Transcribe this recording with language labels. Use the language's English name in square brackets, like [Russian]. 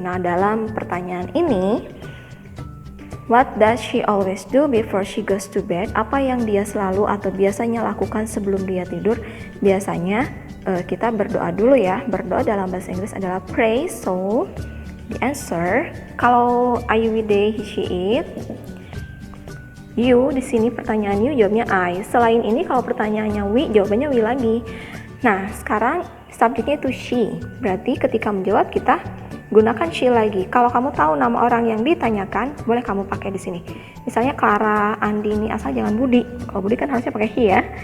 [Indonesian] Nah, dalam pertanyaan ini, [English] what does she always do before she goes to bed? [Indonesian] Apa yang dia selalu atau biasanya lakukan sebelum dia tidur? Biasanya kita berdoa dulu ya. Berdoa dalam bahasa Inggris adalah pray. [English] So, the answer, [Indonesian] kalau [English] I, we, they, he, she, it. [Indonesian] You, di sini pertanyaan you jawabnya I. Selain ini kalau pertanyaannya we, jawabannya we lagi. Nah, sekarang subjeknya itu she, berarti ketika menjawab kita gunakan she lagi. Kalau kamu tahu nama orang yang ditanyakan, boleh kamu pakai di sini. Misalnya Clara, Andini, asal jangan Budi. Kalau Budi kan harusnya pakai he ya.